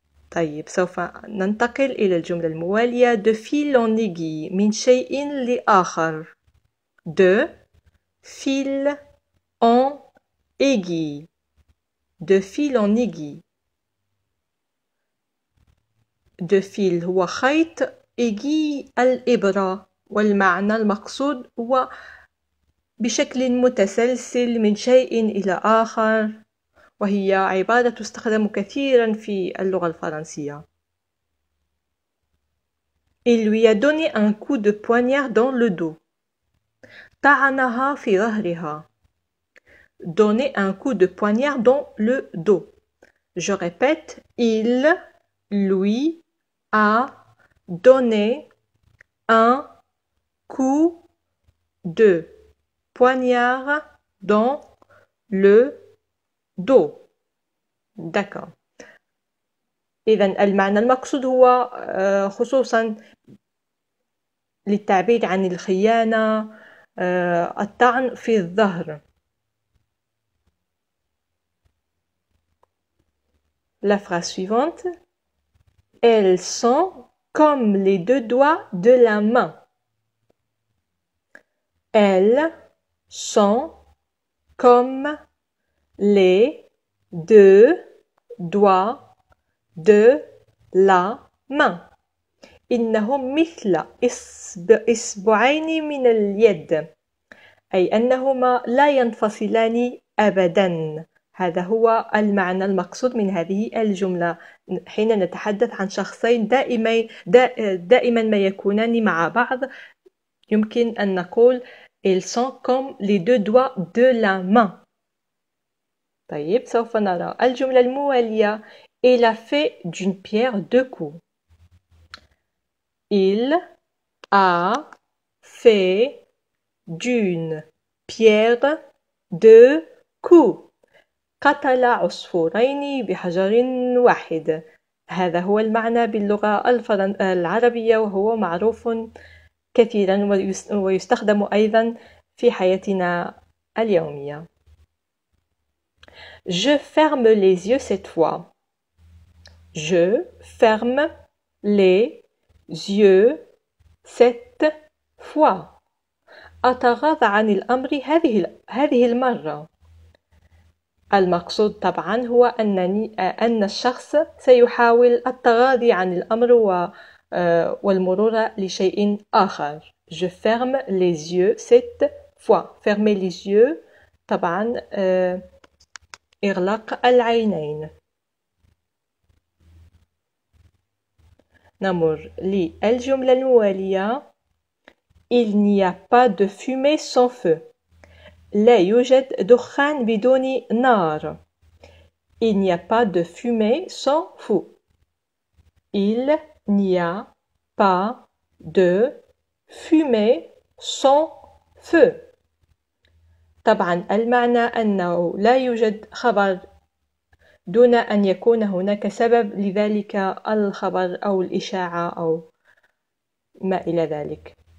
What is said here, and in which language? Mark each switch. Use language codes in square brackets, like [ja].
[ar] طيب سوف ننتقل إلى الجملة الموالية. [fr] de fil en aiguille [ar] من شيء لآخر. [fr] de fil en aiguille. de fil en aiguille. de fil [ar] هو خيط، aiguille الإبرة، والمعنى المقصود هو بشكل متسلسل من شيء إلى آخر، وهي عبارة تستخدم كثيرا في اللغة الفرنسية. [fr] Il lui a donné un coup de poignard dans le dos. [ar] طعنها في ظهرها. [fr] Donner un coup de poignard dans le dos. Je répète, il lui a donné un coup de poignard dans le dos. D'accord. [ar] إذن المعنى المقصود هو خصوصا للتعبير عن الخيانة، الطعن في الظهر. [fr] La phrase suivante. Elles sont comme les deux doigts de la main. Elles sont comme les deux doigts de la main. [ar] إنهم مثل إصبعين من اليد، أي أنهما لا ينفصلان أبداً. هذا هو المعنى المقصود من هذه الجملة. حين نتحدث عن شخصين دائما ما يكونان مع بعض، يمكن أن نقول [fr] ils sont comme les deux doigts de la main. [ar] طيب، سوف نرى الجملة الموالية. [fr] Il a fait d'une pierre deux coups. Il a fait d'une pierre deux coups. [ar] قتل عصفورين بحجر واحد. هذا هو المعنى باللغة العربية، وهو معروف كثيرا ويستخدم أيضا في حياتنا اليومية. [fr] Je ferme les yeux cette fois. Je ferme les yeux cette fois. [ar] أتغاضى عن الأمر هذه المرة. المقصود طبعا هو أن الشخص سيحاول التغاضي عن الأمر والمرور لشيء آخر. [fr] Je ferme les yeux cette fois. Fermer les yeux [ar] طبعا إغلاق العينين. نمر للجملة الموالية. [fr] Il n'y a pas de fumée sans feu. [ar] لا يوجد دخان بدون نار. [fr] Il n'y a pas de fumée sans feu. Il n'y a pas de fumée sans feu. [ar] طبعا المعنى أنه لا يوجد خبر دون أن يكون هناك سبب لذلك الخبر أو الإشاعة أو ما إلى ذلك.